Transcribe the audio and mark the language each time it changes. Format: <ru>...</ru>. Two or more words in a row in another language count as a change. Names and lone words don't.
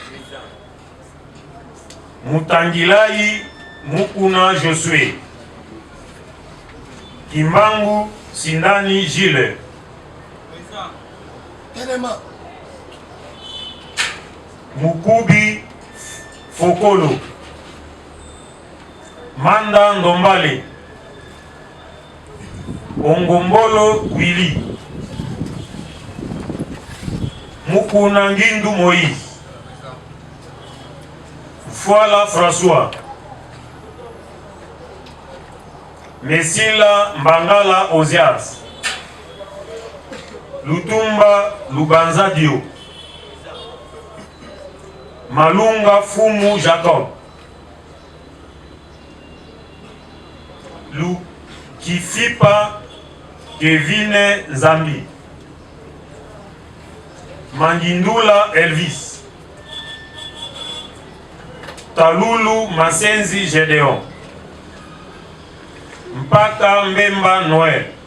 <fr>Mutangilai Mukuna Josué, Kimbangu Sindani Gilles, Mukubi Fokolo, Manda Ndombale, Ongombolo Willy, Mukuna Ngindu Moïse, Fwala François, Mesila Mbangala Ozias, Lutumba Lubanza Dio, Malunga Fumu Jacob, Kifipa Kevine Zambi, Mangindula Elvis, Talulu Masenzi Gedeon, Mpaka Mbemba Noël,</fr>